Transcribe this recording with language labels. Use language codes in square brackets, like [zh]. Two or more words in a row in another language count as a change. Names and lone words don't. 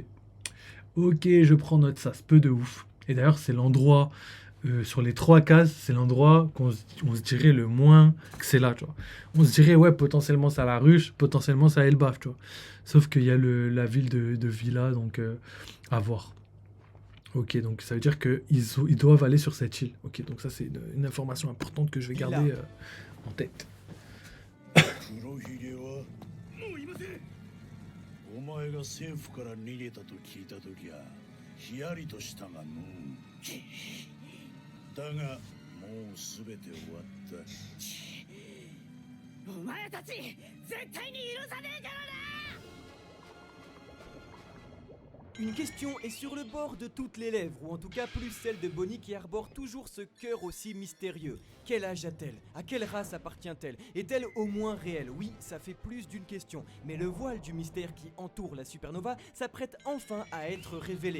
[fr] Ok, je prends note, ça se peut de ouf. Et d'ailleurs, c'est l'endroit, sur les 3 cases, c'est l'endroit on se dirait le moins que c'est là, tu vois. On se dirait, ouais, potentiellement c'est à la ruche, potentiellement c'est à Elbaf, tu vois. Sauf qu'il y a la ville de Villa, donc à voir. Ok, donc ça veut dire qu'ils doivent aller sur cette île. Ok, donc ça c'est une information importante que je vais garder en tête. [ja] 黒ひげはもういません。お前が政府から逃げたと聞いたときはヒヤリとしたがのだがもうすべて終わった。お前たち絶対に許さねえからな。 [fr] Une question est sur le bord de toutes les lèvres, ou en tout cas plus celle de Bonnie qui arbore toujours ce cœur aussi mystérieux. Quel âge a-t-elle? À quelle race appartient-elle? Est-elle au moins réelle? Oui, ça fait plus d'une question, mais le voile du mystère qui entoure la supernova s'apprête enfin à être révélé.